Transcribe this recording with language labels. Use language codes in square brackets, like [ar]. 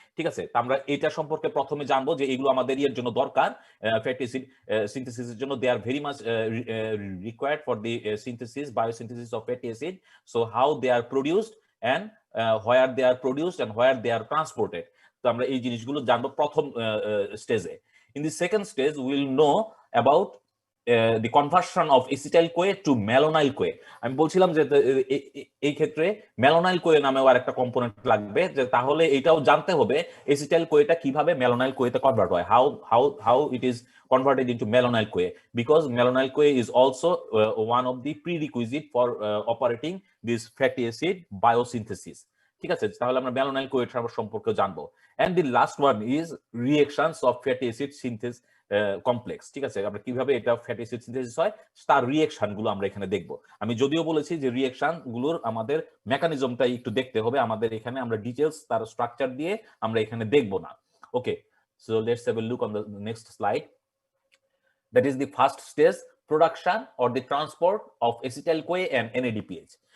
[bn] ঠিক আছে, তো আমরা এটা সম্পর্কে প্রথমে জানবো যে এগুলো আমাদের এর জন্য দরকার ফ্যাটি অ্যাসিড সিনথেসিসের জন্য। [en] They are very much required for the synthesis, biosynthesis of fatty acid. So how they are produced and where they are produced and where they are transported. [bn] তো আমরা এই জিনিসগুলো জানবো প্রথম স্টেজে। [en] In the second stage will know about the conversion of acetyl CoA to malonyl CoA. [bn] আমি বলছিলাম যে এই ক্ষেত্রে ম্যালোনাইল কোয়ে নামেও আরেকটা কম্পোনেন্ট লাগবে, যে তাহলে এটাও জানতে হবে এসিটাইল কোয়েটা কিভাবে ম্যালোনাইল কোয়েতে কনভার্ট হয়, [en] how it is converted into malonyl CoA, because malonyl CoA is also one of the prerequisite for operating this fatty acid biosynthesis. [bn] ঠিক আছে, তাহলে আমরা ম্যালোনাইল কোয়ে সম্পর্কে জানবো। [en] and the last one is reactions of fatty acid synthesis complex. [bn] ঠিক আছে, আমরা কিভাবে এটা ফ্যাটি অ্যাসিড সিনথেসিস হয় তার রিঅ্যাকশন গুলো আমরা এখানে দেখব। আমি যদিও বলেছি যে রিঅ্যাকশন গুলোর আমাদের মেকানিজমটাই একটু দেখতে হবে, আমাদের এখানে আমরা ডিটেইলস তার স্ট্রাকচার দিয়ে আমরা এখানে দেখব না। [en] Okay, so let's have a look on the next slide. That is the first stage, production or the transport of acetyl CoA and NADPH।